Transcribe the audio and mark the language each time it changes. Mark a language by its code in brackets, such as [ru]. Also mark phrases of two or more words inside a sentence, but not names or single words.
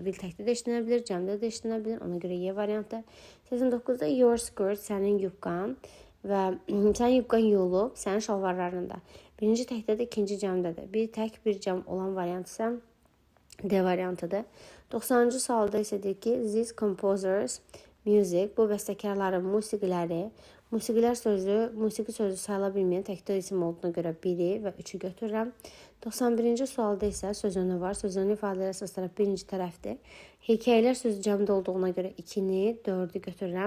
[az] Will təkdə də işlənə bilir, cəmdə də işlənə bilir. Ona görə Y variantı. 89-da [en] your skirt, [az] sənin yubqan və sənin yubqan yuyulub, sənin şalvarlarında. Birinci təkdədir, ikinci cəmdədir. Bir tək, bir cəm olan variant isə D variantıdır. 90-cı sualda isə deyir ki, [en] these composers music, [az] bu bəstəkarların musiqiləri. Musiqilər sözü, musiqi sözü sayıla bilməyən təkdə isim olduğuna görə 1-i və 3-ü götürürəm. 91-ci sualda isə sözünü var. Sözünü ifadələr əsas tərəf birinci tərəfdir. Hekayələr sözü cəmdə olduğuna görə 2-ni, 4-ü götürürəm.